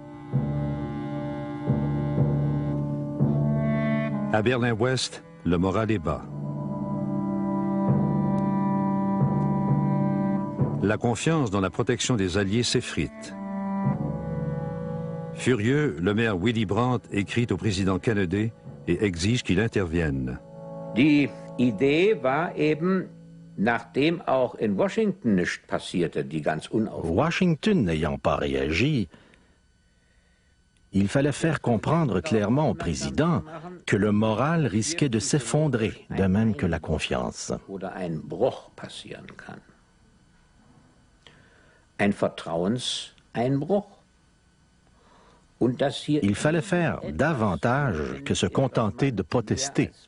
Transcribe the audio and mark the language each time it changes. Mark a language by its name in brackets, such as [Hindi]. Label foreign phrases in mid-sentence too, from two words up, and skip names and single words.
[French] À Berlin-Ouest, le moral est bas. La confiance dans la protection des Alliés s'effrite. Furieux, le maire Willy Brandt écrit au président Kennedy et exige qu'il intervienne. [German] Die Idee war eben, nachdem auch in Washington nichts passierte, die ganz [French] Washington n'ayant pas réagi, il fallait faire comprendre clairement au président que le moral risquait de s'effondrer, de même que la confiance. Il fallait faire davantage que se contenter de protester.